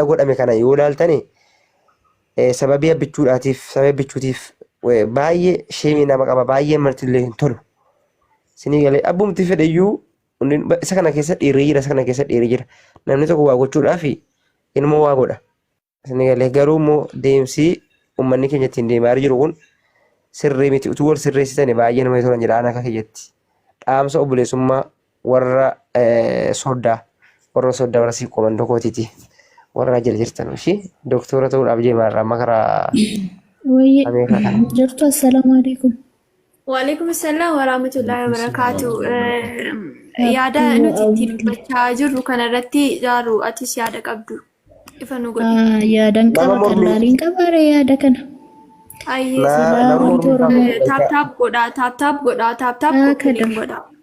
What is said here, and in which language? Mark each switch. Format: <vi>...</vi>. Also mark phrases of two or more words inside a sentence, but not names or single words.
<om>godhame kana yoo ilaaltane sababii abbichuutiif baay'ee sheemii nama qaba baay'ee martillee hin tolu sinii galee abbumti fedhayyuu isa kana keessa dhiirri jira namni tokko waa gochuudhaaf ilmoo waa godha sinii galee garuu immoo deemsii uummanni keenya ittiin deemaa jiru kun sirrii miti utuu wal sirreessitani baay'ee nama tolan jedha ana akka kiyyatti dhaamsa obboleessummaa warra soddaa warra siiqqooman tokkootiiti. warra jala jirtan ishii doktora ta'uudhaaf deemaa makaraa jirtu.</om> <ar>السلام عليكم. وعليكم السلام ورحمة الله وبركاته.</ar> <om>Yaada nuti ittiin dubbachaa jirru kanarratti jaaru atis yaada qabdu ifa nu godhi. Yaadan qaba qallaaliin qabaare yaada kana. Taap godha.</om>